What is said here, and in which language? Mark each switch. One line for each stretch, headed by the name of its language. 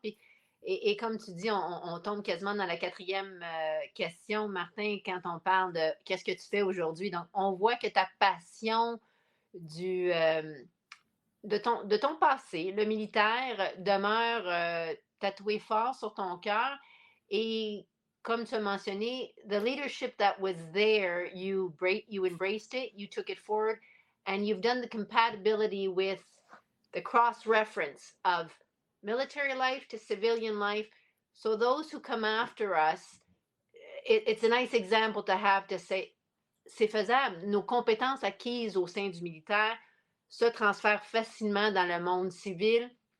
French: Puis, et comme tu dis, on tombe quasiment dans la 4e question, Martin, quand on parle de qu'est-ce que tu fais aujourd'hui. Donc, on voit que ta passion de ton passé, le militaire, demeure tatouée fort sur ton cœur. Et comme tu as mentionné,
English: the leadership that was there, you embraced it, you took it forward. And you've done the compatibility with the cross-reference of military life to civilian life. So those who come after us, it's a nice example to have to say,
French: c'est faisable. Nos compétences acquises au sein du militaire se transfèrent facilement dans le monde civil.